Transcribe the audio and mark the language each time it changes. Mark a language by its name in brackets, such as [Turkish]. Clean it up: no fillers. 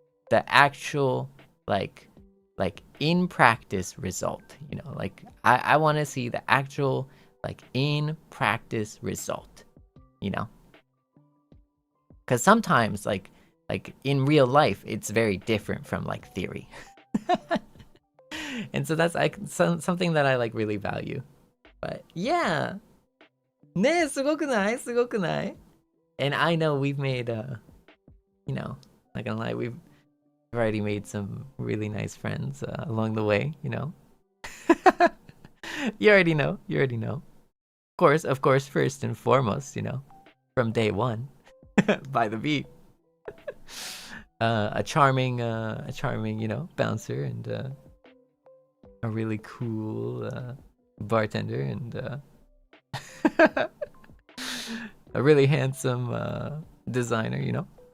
[English] the actual like in practice result, you know, like I want to see the actual like in practice result, you know, because sometimes like in real life it's very different from like theory. And so that's like something that I like really value. But yeah, [Japanese] ねえ、すごくない？すごくない？ [English] And I know we've made you know, not gonna lie, we've already made some really nice friends along the way, you know. You already know. Of course, first and foremost, you know, from day one, by the beat, a charming, you know, bouncer and a really cool bartender and a really handsome designer, you know.